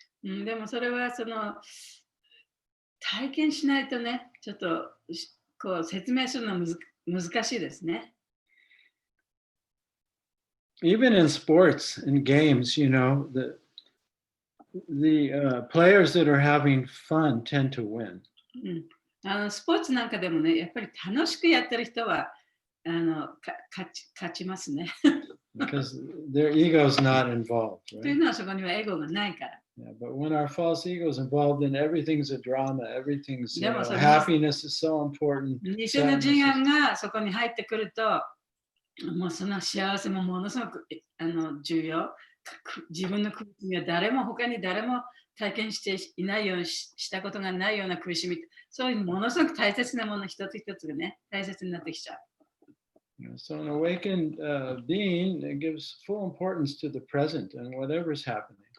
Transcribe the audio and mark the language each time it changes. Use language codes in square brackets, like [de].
[ja] でもそれは体験しないとね、ちょっと説明するのは難しいですね。 [en] Even in sports and games, the players that are having fun tend to win. [ja] スポーツなんかでもね、やっぱり楽しくやってる人は勝ちますね。 [en] Because their ego is not involved. [ja] というのはそこにはエゴがないから。 [en] Yeah, but when our false ego is involved, then everything's a drama. Everything's Yeah, happiness is so important. [ja] 偽の自我がそこに入ってくると、もうその幸せもものすごく重要。自分の苦しみは他に誰も体験していないようにしたことがないような苦しみ、そういうものすごく大切なもの一つ一つがね、大切になってきちゃう。 [en] So an awakened being gives full importance to the present and whatever's happening.